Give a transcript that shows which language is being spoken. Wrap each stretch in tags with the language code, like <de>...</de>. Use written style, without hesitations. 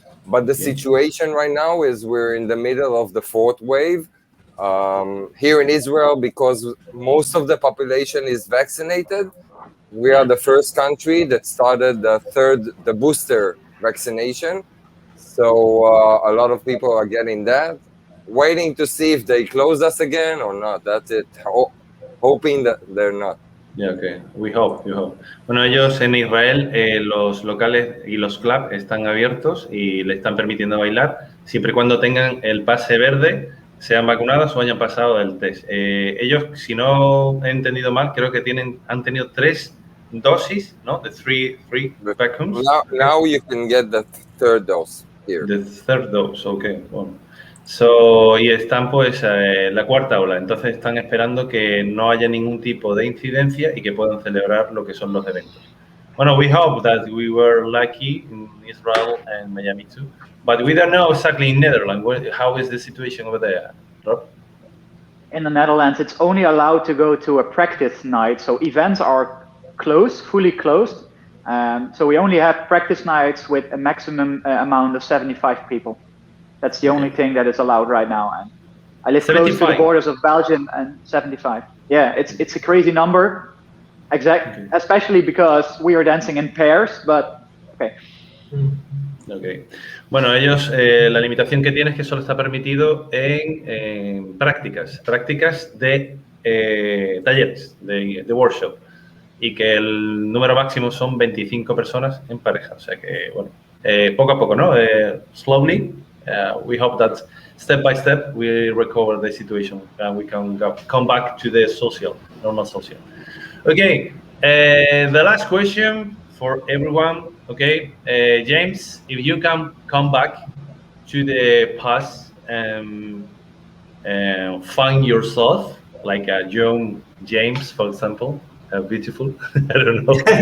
<en>But the situation right now is we're in the middle of the 4th wave here in Israel, because most of the population is vaccinated. We are the first country that started the booster vaccination. So a lot of people are getting that, waiting to see if they close us again or not. That's it. Hoping that they're not. Yeah, okay. We hope.</en> <es>Bueno, ellos en Israel, los locales y los clubs están abiertos y le están permitiendo bailar siempre y cuando tengan el pase verde, sean vacunados o hayan pasado el test. Ellos, si no he entendido mal, creo que han tenido 3 dosis, ¿no?</es> <en>The three vaccines. Now you can get the 3rd dose here. The 3rd dose, okay. Bueno.</en> <es>So, y están pues la 4ª ola, entonces están esperando que no haya ningún tipo de incidencia y que puedan celebrar lo que son los eventos.</es> <en>Bueno, we hope that we were lucky in Israel and Miami too, but we don't know exactly in Netherlands, how is the situation over there, Rob? In the Netherlands, it's only allowed to go to a practice night, so events are closed, fully closed, so we only have practice nights with a maximum amount of 75 people. That's the only thing that is allowed right now. And I live 75. Close to the borders of Belgium, and 75. Yeah, it's a crazy number. Okay. Especially because we are dancing in pairs, but okay. Okay.</en> <es>Bueno, ellos, la limitación que tienen es que solo está permitido en prácticas de talleres, de workshop, y que el número máximo son 25 personas en pareja. O sea que, bueno, poco a poco, ¿no?</es> <en>Slowly. We hope that step by step we recover the situation and we can come back to the normal social. Okay, the last question for everyone. Okay, James, if you can come back to the past and find yourself, like a young James, for example, beautiful, I don't know.</en>